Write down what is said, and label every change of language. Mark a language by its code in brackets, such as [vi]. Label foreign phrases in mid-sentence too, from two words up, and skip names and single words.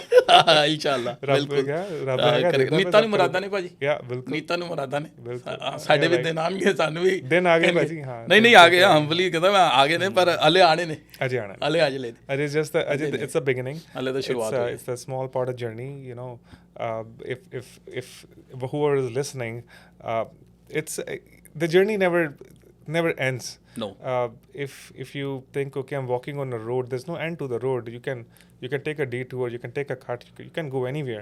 [ar] إن شاء الله [pa] ਰੱਬ बिल्कुल ਰੱਬ ਹੈਗਾ ਦੇਖਦਾ ਨੀਤਾਂ ਨੂੰ ਮੁਰਾਦਾਂ ਨੇ ਭਾਜੀ Yeah, ਬਿਲਕੁਲ ਨੀਤਾਂ ਨੂੰ ਮੁਰਾਦਾਂ ਨੇ ਬਿਲਕੁਲ। ਸਾਡੇ ਵੀ ਦਿਨ ਆਣਗੇ ਸਾਨੂੰ ਵੀ ਦਿਨ ਆ ਗਏ ਭਾਜੀ, ਹਾਂ। ਨਹੀਂ ਆ ਗਏ ਹੰਬਲੀ ਕਹਿੰਦਾ ਮੈਂ ਆ ਗਏ ਨੇ ਪਰ ਹਲੇ ਆਣੇ ਨੇ ਅਜੇ ਆਣਾ। ਹਲੇ ਅੱਜ ਲੈ [en] It is just it's the beginning. [pa] ਹਲੇ ਤਾਂ ਸ਼ੁਰੂਆਤ ਹੋਈ [en] It's a small part of journey, you know. If whoever is listening, it's the journey never ends. No. If you think, okay, I'm walking on a road, there's no end to the road. You can take a detour, you can take a cut, you can go anywhere.